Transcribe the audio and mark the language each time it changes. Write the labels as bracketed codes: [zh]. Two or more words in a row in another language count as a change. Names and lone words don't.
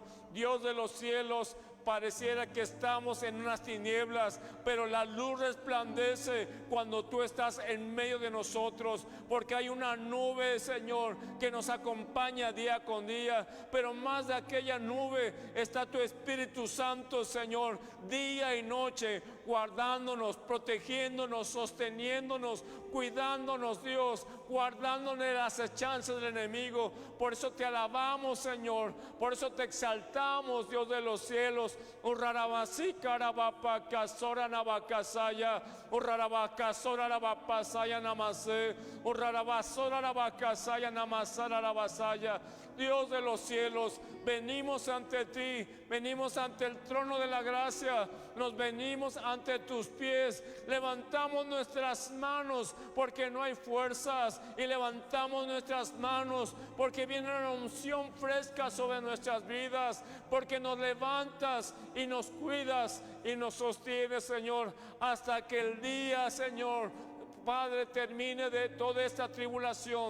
[es] Dios de los cielos, pareciera que estamos en unas tinieblas, pero la luz resplandece cuando tú estás en medio de nosotros, porque hay una nube, Señor, que nos acompaña día con día, pero más de aquella nube está tu Espíritu Santo, Señor, día y noche, guardándonos, protegiéndonos, sosteniéndonos, cuidándonos, Dios, guardándonos de las acechanzas del enemigo. Por eso te alabamos, Señor, por eso te exaltamos, Dios de los cielos. Urrarabasika rabapakasora nabakasaya, urrarabakasora rabapasaya namase, urrarabasora rabakasaya namasara rabasaya. Dios de los cielos, venimos ante ti, venimos ante el trono de la gracia, nos venimos ante tus pies, levantamos nuestras manos porque no hay fuerzas, y levantamos nuestras manos porque viene una unción fresca sobre nuestras vidas, porque nos levantas y nos cuidas y nos sostienes, Señor, hasta que el día, Señor, Padre, termine de toda esta tribulación.